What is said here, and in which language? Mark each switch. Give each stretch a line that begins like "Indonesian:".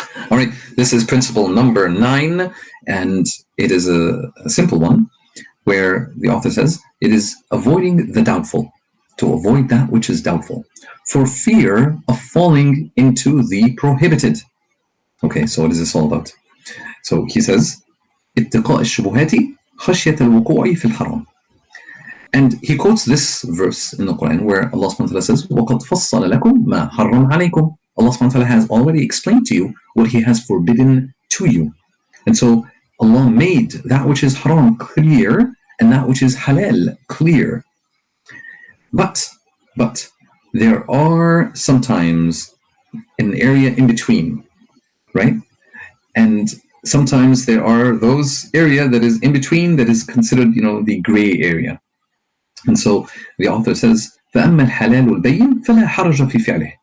English: All right, this is principle number 9, and it is a simple one, where the author says, it is avoiding the doubtful, to avoid that which is doubtful, for fear of falling into the prohibited. Okay, so what is this all about?
Arabic: So he says, اتقاء الشبهات خشية الوقوع في الحرام.
English: And he quotes this verse in the Quran where Allah subhanahu wa ta'ala says,
Arabic: وَقَدْ فَصَّلَ لَكُمْ مَا حَرَّمْ عَلَيْكُمْ.
English: Allah subhanahu wa ta'ala has already explained to you what He has forbidden to you. And so Allah made that which is haram clear and that which is halal clear. But there are sometimes an area in between, right? And sometimes there are those area that is in between that is considered, the gray area. And so the author says,
Arabic: فَأَمَّا الْحَلَالُ الْبَيِّنُ فَلَا حَرَجَ فِي فِعْلِهِ.